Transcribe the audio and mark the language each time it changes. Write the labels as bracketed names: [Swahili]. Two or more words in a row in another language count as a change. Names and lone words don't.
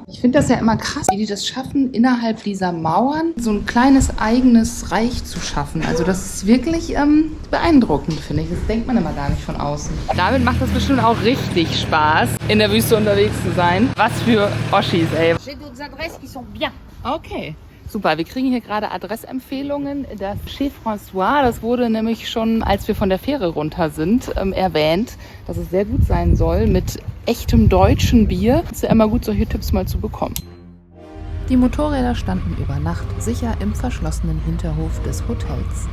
[German] Ich finde das ja immer krass, wie die das schaffen, innerhalb dieser Mauern so ein kleines eigenes Reich zu schaffen. Also das ist wirklich beeindruckend, finde ich. Das denkt man immer gar nicht von außen. Damit macht das bestimmt auch richtig Spaß, in der Wüste unterwegs zu sein. Was für Oschis, ey. [French] J'ai d'autres adresses qui sont bien. [German] Okay. Super, wir kriegen hier gerade Adressempfehlungen. Das Chez François, das wurde nämlich schon, als wir von der Fähre runter sind, erwähnt, dass es sehr gut sein soll mit echtem deutschen Bier. Es ist ja immer gut, solche Tipps mal zu bekommen. Die Motorräder standen über Nacht sicher im verschlossenen Hinterhof des Hotels.